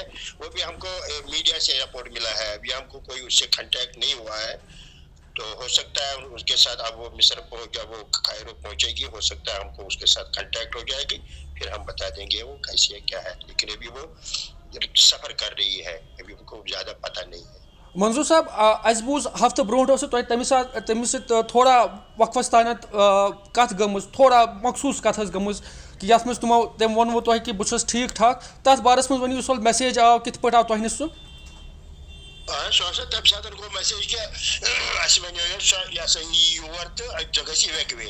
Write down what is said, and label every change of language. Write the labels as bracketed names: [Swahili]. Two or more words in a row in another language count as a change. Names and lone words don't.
[Urdu] وہ بھی ہم کو میڈیا سے رپورٹ ملا ہے، ابھی ہم کو کوئی اس سے کنٹیکٹ نہیں ہوا ہے. تو ہو سکتا ہے اس کے ساتھ اب وہ مصر جب وہ کائرو پہنچے گی، ہو سکتا ہے ہم کو اس کے ساتھ کنٹیکٹ ہو جائے گی، پھر ہم بتا دیں گے وہ کیسی ہے کیا ہے. لیکن ابھی وہ سفر کر رہی ہے، ابھی ہم کو زیادہ پتہ نہیں ہے. [Kashmiri] منظور صاحب، اس بوز ہفتہ برونٹ تمس سۭتۍ تھوڑا وقفس تانت کت گٔمٕژ، تھوڑا مخصوص کت گٔمٕژ کہ یتھ منٛز تٔمۍ ووٚنوٕ تۄہہِ کہ بہٕ چھُس ٹھیٖک ٹھاک. تتھ بارس منٛز ؤنِو، سُہ میسیج آو کِتھ پٲٹھۍ آو تۄہہِ نِش سُہ؟ سُہ ہسا تمہِ ساتہٕ گوٚو میسیج کہ اَسہِ وَنیو یہِ ہسا یی یور تہٕ ژٕ گژھِ اِویکویٹ.